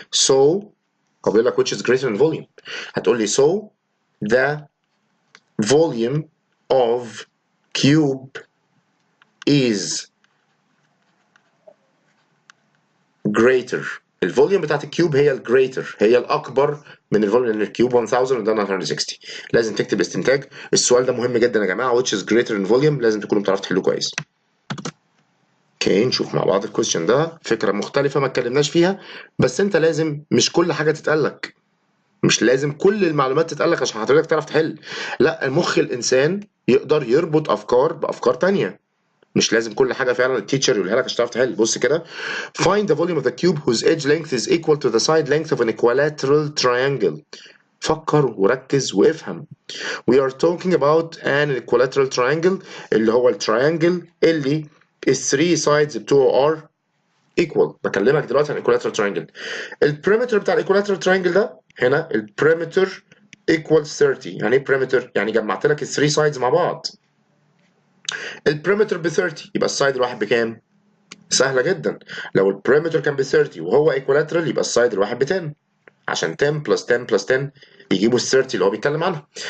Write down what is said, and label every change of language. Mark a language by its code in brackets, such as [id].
[en] So [ar] هو بيقول لك [en] which is greater in volume، [ar] هتقول لي [en] so the volume of cube is greater [ar] الفوليوم بتاعت الكيوب هي الجريتر، هي الاكبر من الفوليوم، لان الكيوب 1000 وده 960. لازم تكتب استنتاج. السؤال ده مهم جدا يا جماعه. [en] which is greater in volume [ar] لازم تكونوا بتعرفوا تحلوه كويس. اوكي نشوف مع بعض الكويشن ده. فكره مختلفه ما اتكلمناش فيها، بس انت لازم مش كل حاجه تتقال لك، مش لازم كل المعلومات تتقال لك عشان حضرتك تعرف تحل. لا، مخ الانسان يقدر يربط افكار بافكار تانية، مش لازم كل حاجه فعلا التيتشر يقولها لك عشان تعرف تحل. بص كده. [en] find the volume of the cube whose edge length is equal to the side length of an equilateral triangle. [ar] فكر وركز وافهم. [en] we are talking about an equilateral triangle [ar] اللي هو التراينجل اللي [en] ال 3 sides [ar] بتوعه [en] are equal. [ar] بكلمك دلوقتي عن [en] equilateral triangle. [ar] البريمتر بتاع الايكوالاترال تراينجل ده هنا البريمتر equals 30. يعني ايه بريمتر؟ يعني جمعت لك ال [en] 3 sides [ar] مع بعض. البريمتر ب 30 يبقى السايد الواحد بكام؟ سهله جدا. لو البريمتر كان ب 30 وهو ايكوالاترال يبقى السايد الواحد ب 10، عشان 10 بلس 10 بلس 10 يجيبوا ال 30 اللي هو بيتكلم عنها.